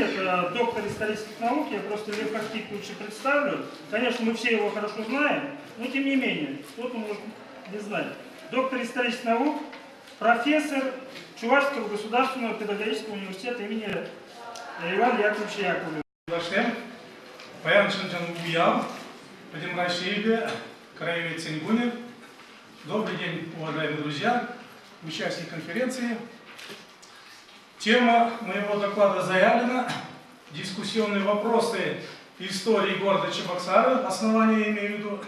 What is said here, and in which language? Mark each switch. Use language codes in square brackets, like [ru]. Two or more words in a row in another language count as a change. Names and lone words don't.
[ru] Это доктор исторических наук, я просто Лев Архиповича представлю. Конечно, мы все его хорошо знаем, но тем не менее, кто-то может не знать. Доктор исторических наук, профессор Чувашского государственного педагогического университета имени Ивана Яковлевича Яковлева. [tr] Başlayalım. Bayan Чанчан Уял, Вадим Рашиеве, краевед Циньгунев. [ru] Добрый день, уважаемые друзья, участники конференции. Тема моего доклада заявлена. Дискуссионные вопросы истории города Чебоксары, основания имею в виду.